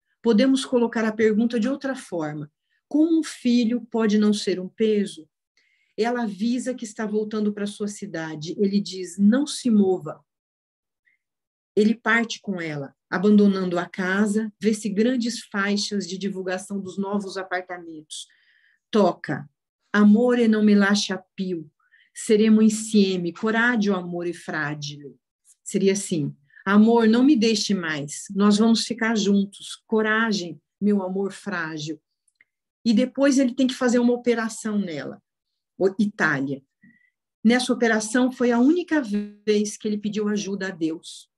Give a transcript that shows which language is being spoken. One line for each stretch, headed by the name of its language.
Portuguese: Podemos colocar a pergunta de outra forma. Como um filho pode não ser um peso? Ela avisa que está voltando para sua cidade. Ele diz: não se mova. Ele parte com ela, abandonando a casa, vê-se grandes faixas de divulgação dos novos apartamentos.
Italian: Toca: amore non me lascia più, seremo insieme, coraggio, amore fragile.
Portuguese: Seria assim: amor, não me deixe mais, nós vamos ficar juntos, coragem, meu amor frágil. E depois ele tem que fazer uma operação nela. Itália. Nessa operação foi a única vez que ele pediu ajuda a Deus.